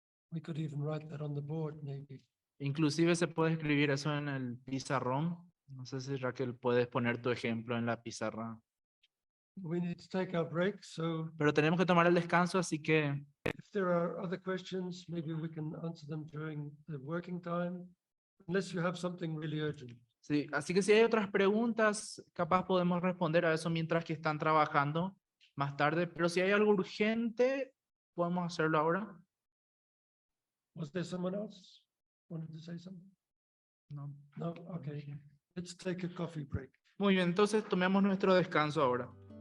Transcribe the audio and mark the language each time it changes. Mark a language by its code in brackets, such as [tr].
[en] We could even write that on the board, maybe. [es] Inclusive se puede escribir eso en el pizarrón. No sé si Raquel puedes poner tu ejemplo en la pizarra. [en] We need to take our break, so [es] Pero tenemos que tomar el descanso, así que [en] if there are other questions, maybe we can answer them during the working time, unless you have something really urgent. [es] sí, así que si hay otras preguntas, capaz podemos responder a eso mientras que están trabajando más tarde. Pero si hay algo urgente, podemos hacerlo ahora. [en] Was there someone else wanted to say something? No. No, okay. Let's take a coffee break. [es] Muy bien, entonces tomemos nuestro descanso ahora.